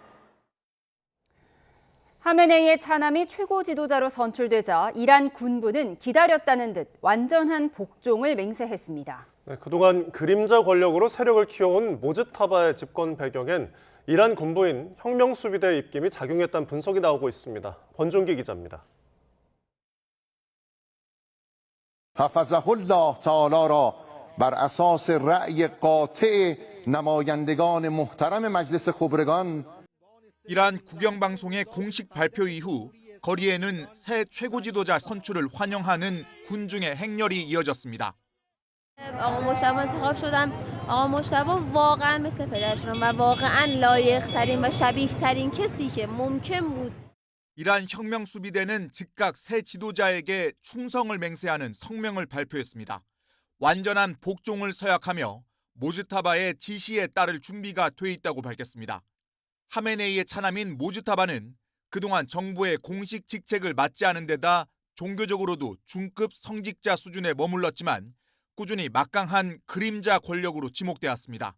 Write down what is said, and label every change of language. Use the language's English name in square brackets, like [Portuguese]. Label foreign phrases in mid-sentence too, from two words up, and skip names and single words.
[Korean] 하메네이의 차남이 최고 지도자로 선출되자 이란 군부는 기다렸다는 듯 완전한 복종을 맹세했습니다. 네, 그동안 그림자 권력으로 세력을 키워온 모즈타바의 집권 배경엔 이란 군부인 혁명수비대의 입김이 작용했다는 분석이 나오고 있습니다. 권종기 기자입니다. [Persian] حفظه الله تعالی را بر اساس رأی قاطع نمایندگان محترم مجلس خبرگان [Korean] 이란 국영방송의 공식 발표 이후 거리에는 새 최고 지도자 선출을 환영하는 군중의 행렬이 이어졌습니다. [Persian] آقا مجتبی انتخاب شدم. آقا مجتبی واقعا مثل پدرشون و واقعا لایق ترین و شبیه ترین کسی که ممکن بود. [Korean] 이란 혁명수비대는 즉각 새 지도자에게 충성을 맹세하는 성명을 발표했습니다. 완전한 복종을 서약하며 모즈타바의 지시에 따를 준비가 돼 있다고 밝혔습니다. 하메네이의 차남인 모즈타바는 그동안 정부의 공식 직책을 맡지 않은 데다 종교적으로도 중급 성직자 수준에 머물렀지만 꾸준히 막강한 그림자 권력으로 지목되었습니다.